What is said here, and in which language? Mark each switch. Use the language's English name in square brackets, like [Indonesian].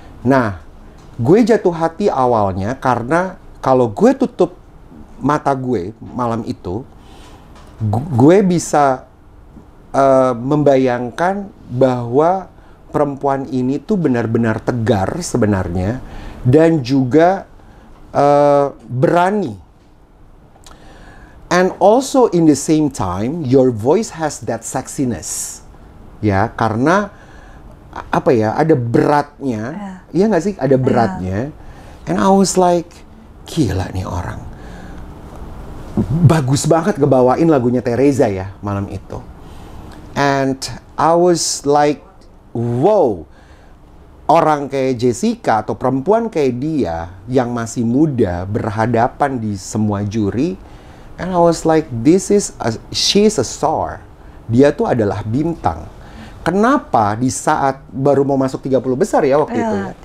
[Indonesian] Nah, gue jatuh hati awalnya karena kalau gue tutup mata gue malam itu, gue bisa membayangkan bahwa perempuan ini tuh benar-benar tegar sebenarnya, dan juga berani. [English] And also in the same time, your voice has that sexiness. [Indonesian] Ya, karena apa ya, ada beratnya. Iya nggak sih? Ada beratnya. [English] And I was like, [Indonesian] gila nih orang. Bagus banget ngebawain lagunya Teresa ya malam itu. [English] And I was like, wow. [Indonesian] Orang kayak Jessica atau perempuan kayak dia yang masih muda berhadapan di semua juri. [English] And I was like, she's a star. [Indonesian] Dia tuh adalah bintang. Kenapa di saat baru mau masuk 30 besar ya waktu itu ya?